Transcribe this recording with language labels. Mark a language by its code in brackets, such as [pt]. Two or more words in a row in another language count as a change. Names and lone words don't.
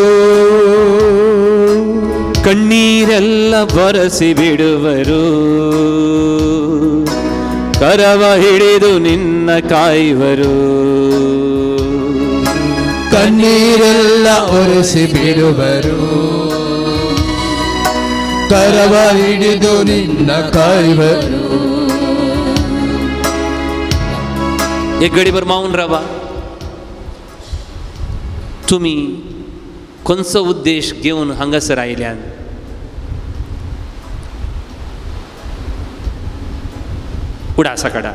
[kn] ಕಣ್ಣೀರೆಲ್ಲ ಬರಸಿ ಬಿಡುವರು, ಕರವ ಹಿಡಿದು ನಿನ್ನ ಕಾಯುವರು. ಕಣ್ಣೀರೆಲ್ಲ ಒರೆಸಿ ಬಿಡುವರು, ಕರವ ಹಿಡಿದು ನಿನ್ನ ಕಾಯುವರು. [kok] एक घडी भर मावून राहा. तुम्ही कोणचो उद्देश घेऊन हांगासर आयल्यान? उडासा काडा.